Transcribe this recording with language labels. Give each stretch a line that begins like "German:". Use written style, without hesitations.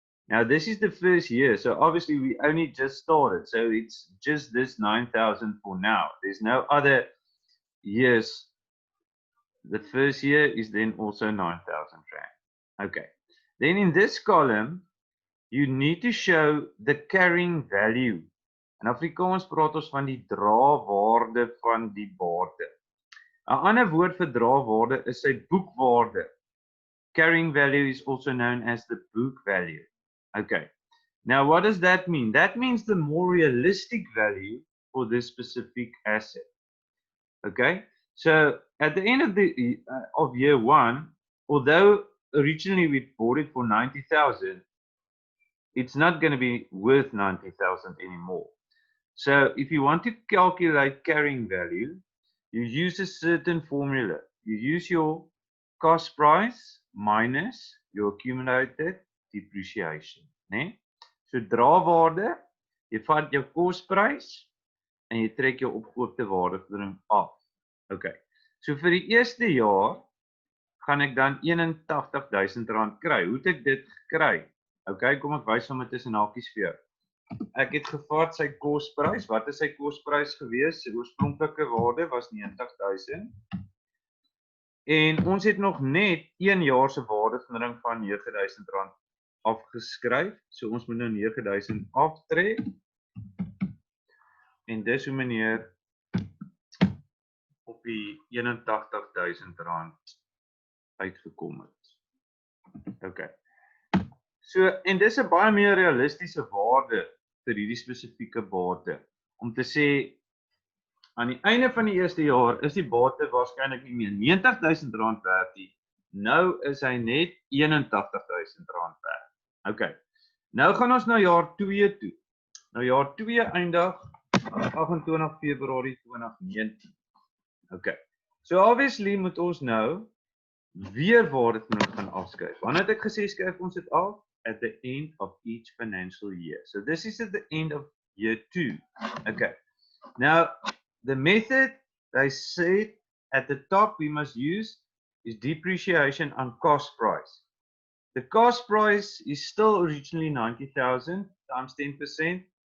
English: Now, this is the first year, so obviously we only just started, so it's just this 9,000 for now. There's no other years. The first year is then also 9,000 Rand. Okay. Then in this column, you need to show the carrying value.
Afrikaans: In Afrikaans praat ons van die drawaarde van die bate. 'n ander woord vir drawaarde is sy boekwaarde.
English: Carrying value is also known as the book value. Okay. Now, what does that mean? That means the more realistic value for this specific asset. Okay, so at the end of year 1, although originally we bought it for 90,000, it's not going to be worth 90,000 anymore. So if you want to calculate carrying value, you use a certain formula. You use your cost price minus your accumulated depreciation.
Afrikaans: Nee? So draaiwaarde, jy vat jou kosprys en jy trek jou opgekoopte waardevordering af. Okay. So vir die eerste jaar gaan ek dan R81,000 kry. Hoe het ek dit gekry? Okay, kom ek wys hom met tussen hakies vir jou. Ek het gevat sy kosprys. Wat is sy kosprys gewees? Sy oorspronklike waarde was 90,000. En ons het nog net 1 jaar se waardevordering van R9,000 afgeskryf. So ons moet nou 9,000 aftrek. En dis hoe meneer op die R81,000 uitgekom het. Okay. So, en dis 'n baie meer realistiese waarde vir hierdie spesifieke bate. Om te sê, aan die einde van die eerste jaar is die bate waarskynlik nie meer R90,000 werd nie. Nou is hy net R81,000 werd. Okay. Nou gaan ons na jaar 2 toe. Nou jaar 2 eindig 28 Februarie 2019. Okay. So obviously moet ons nou weer waardevordering gaan afskryf. Wanneer het ek gesê skryf ons dit af?
English: At the end of each financial year. So this is at the end of year 2. Okay. Now, the method they said at the top we must use is depreciation on cost price. The cost price is still originally 90,000 times 10%.